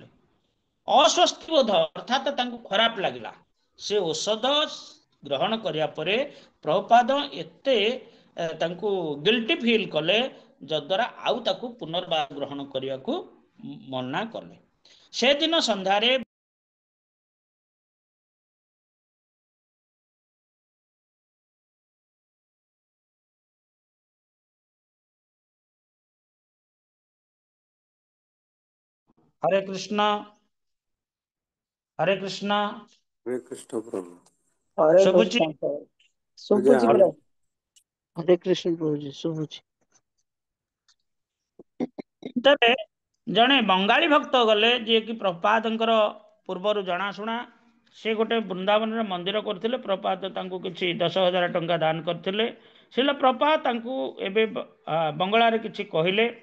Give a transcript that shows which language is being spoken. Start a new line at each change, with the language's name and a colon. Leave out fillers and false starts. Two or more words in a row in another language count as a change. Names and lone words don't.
Odia: ଅସ୍ୱସ୍ତି ବୋଧ ଅର୍ଥାତ ତାଙ୍କୁ ଖରାପ ଲାଗିଲା। ସେ ଔଷଧ ଗ୍ରହଣ କରିବା ପରେ ପ୍ରଭୁପାଦ ଏତେ ତାଙ୍କୁ
English: guilty feel
Odia: କଲେ, ଯଦ୍ୱାରା ଆଉ ତାକୁ ପୁନର୍ବାର ଗ୍ରହଣ କରିବାକୁ ମନା କଲେ। ସେଦିନ ସନ୍ଧ୍ୟାରେ
Hindi: हरे कृष्ण हरे कृष्ण हरे कृष्ण प्रभु। हरे शुभुची कृष्ण प्रभु। शुभुची आज्ञा प्रभु। हरे कृष्ण प्रभु जी शुभुची।
Odia: ତେବେ ଜଣେ ବଙ୍ଗାଳୀ ଭକ୍ତ ଗଲେ, ଯିଏକି ପ୍ରପାତଙ୍କର ପୂର୍ବରୁ ଜଣାଶୁଣା। ସେ ଗୋଟେ ବୃନ୍ଦାବନରେ ମନ୍ଦିର କରିଥିଲେ। ପ୍ରପାତ ତାଙ୍କୁ କିଛି 10,000 ଟଙ୍କା ଦାନ କରିଥିଲେ। ଶ୍ରୀଲ ପ୍ରପାତ ତାଙ୍କୁ ଏବେ ବଙ୍ଗଳାରେ କିଛି କହିଲେ।